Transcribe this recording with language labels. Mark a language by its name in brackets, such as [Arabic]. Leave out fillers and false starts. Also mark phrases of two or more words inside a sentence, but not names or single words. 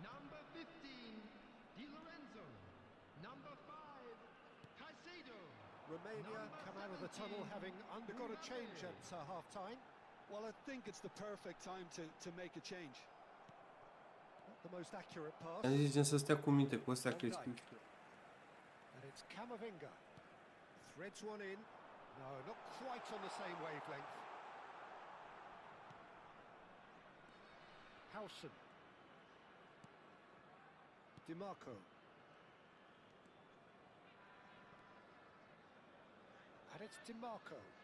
[English] Number 15, Di Lorenzo. Number 5, Caicedo. Romania come out of the tunnel having undergone a change at half-time. Well, I think it's the perfect time to make a change. Not the most accurate pass. [Romanian] Am zis gen să stea cu minte cu astea că e [English] And it's Camavinga. Threads one in. No, not quite on the same wavelength. Howson. DiMarco. And it's DiMarco.